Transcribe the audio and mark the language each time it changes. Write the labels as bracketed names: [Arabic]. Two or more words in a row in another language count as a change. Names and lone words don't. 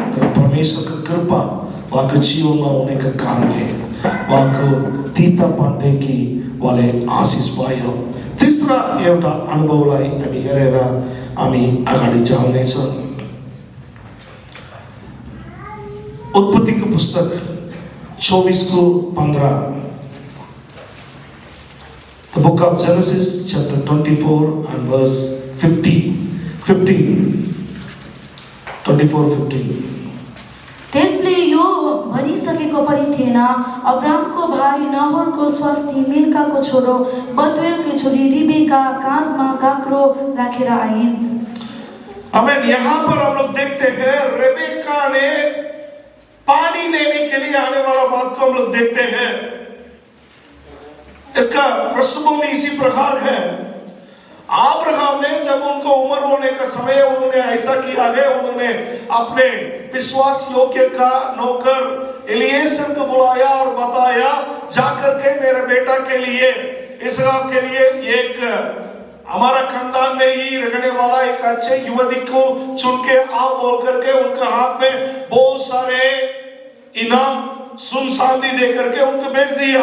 [Nepali] तर परमेश्वरको कृपा उहाँको जीवनमा हुनेको कारणले उहाँको तीतापनदेखि उहाँले आशिष पायो। तीसरा एउटा अनुभवलाई हामी हेरेर हामी अगाडि जानेछौँ। उत्पत्तिको पुस्तक 24:15। [English] The book of Genesis chapter 24 and verse 15. 24:15. [Nepali] त्यसले यो भनिसकेको पनि थिएन, अब्रामको भाइ नाहोरको स्वास्नी मिल्काको छोरो बतुएलकी छोरी रिबेका काँधमा गाग्रो राखेर आइन्। आमेन। [Hindi] यहाँ पर हम लोग देखते हैं रेबेका ने पानी लेने के लिए आने वाला बात को हम लोग देखते हैं। इसका पृष्ठभूमि इसी प्रकार है। अब्राहम ने जब उनको उम्र होने का समय उन्होंने ऐसा किया है, उन्होंने अपने विश्वास योग्य का नौकर एलिएजर को बुलाया और बताया जाकर के मेरे बेटा के लिए, इसराइल के लिए एक हमारा खानदान में ही रहने वाला एक अच्छे युवती को चुन के आओ बोल करके उनके हाथ में बहुत सारे इनाम सुन चांदी दे करके उनको भेज दिया।